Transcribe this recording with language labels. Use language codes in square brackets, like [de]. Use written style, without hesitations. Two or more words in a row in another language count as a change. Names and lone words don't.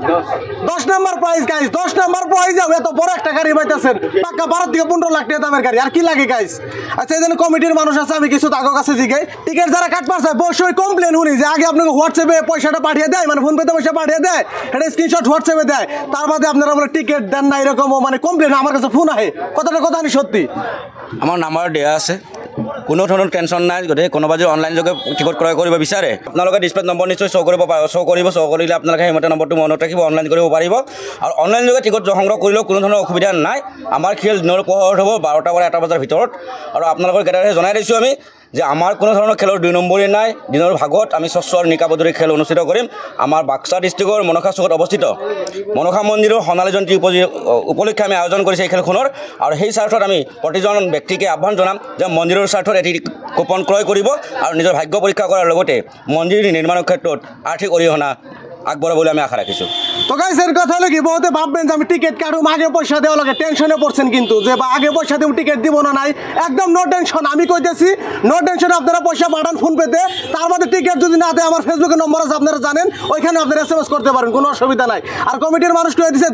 [bn] 10 নম্বর [en] prize guys [bn] 10 নম্বর প্রাইস এত বড় একটা গাড়ি পাইতেছেন পাক্কা 12 থেকে 15 লাখ টাকা দামের গাড়ি আর কি লাগে গাইস আচ্ছা এই কমিটির মানুষ আছে আমি কিছু তাগো কাছে জিগাই টিকিট যারা কাটবার চায় বসই কমপ্লেন শুনি যে আগে আপনাকে হোয়াটসঅ্যাপে পয়সাটা পাঠিয়ে দেয় মানে ফোন পেতে পয়সা পাঠিয়ে দেয় এটা স্ক্রিনশট হোয়াটসঅ্যাপে দেয় তার বাদে আপনারা বলে টিকিট দেন না এরকম মানে কমপ্লেন আমার কাছে ফোন আহে কথাটা কথা আমি সত্যি [as] আমার নাম্বার দেওয়া আছে কোনো ধৰণৰ টেনশ্যন নাই গতিকে কোনোবা যদি অনলাইন যোগে টিকট ক্ৰয় কৰিব বিচাৰে আপোনালোকে ডিছপ্লেত নম্বৰ নিশ্চয় শ্ব' কৰিলে আপোনালোকে সেইমতে নম্বৰটো মনত ৰাখিব অনলাইন কৰিব পাৰিব আৰু অনলাইন যোগে টিকট সংগ্ৰহ কৰিলেও কোনো ধৰণৰ অসুবিধা নাই আমাৰ খেল দিনৰ পোহৰত হ'ব 12টা পৰা 1টা বজাৰ ভিতৰত আৰু আপোনালোকৰ কেইটাৰে জনাই দিছোঁ আমি যে আমাৰ কোনো ধৰণৰ খেলৰ 2 নম্বৰী নাই দিনৰ ভাগত আমি স্বচ্ছ আৰু নিকা পদ্ধতিৰে খেল অনুষ্ঠিত কৰিম আমাৰ বাক্সা ডিষ্ট্ৰিক্টৰ মনসা চুকত অৱস্থিত মনসা মন্দিৰৰ সোণালী জয়ন্তী উপলক্ষে আমি আয়োজন কৰিছোঁ এই খেলখনৰ আৰু সেই স্বাৰ্থত আমি প্ৰতিজন ব্যক্তিকে আহ্বান জনাম যে মন্দিৰৰ স্বাৰ্থত এটি কুপন ক্ৰয় কৰিব আৰু নিজৰ ভাগ্য পৰীক্ষা কৰাৰ লগতে মন্দিৰ নিৰ্মাণৰ ক্ষেত্ৰত আৰ্থিক অৰিহণা আগবঢ়াব বুলি আমি আশা ৰাখিছোঁ [bn] তো গাইস এর কথা হলো কি বহুতে ভাববেন যে আমি টিকিট কাটুম আগে পয়সা দেওয়া লাগে টেনশনে পড়ছেন কিন্তু যে বা আগে পয়সা দিব টিকিট দিব না নাই একদম [en] no tension [bn] আমি কইতেছি [en] no tension [bn] আপনারা পয়সা পাঠান ফোন পেতে তার মধ্যে টিকিট যদি না দেয় আমার ফেসবুকের নম্বর আছে আপনারা জানেন ওইখানে আপনারা এসএমএস করতে পারেন কোনো অসুবিধা নাই আর কমিটির মানুষ কয়ে দিছে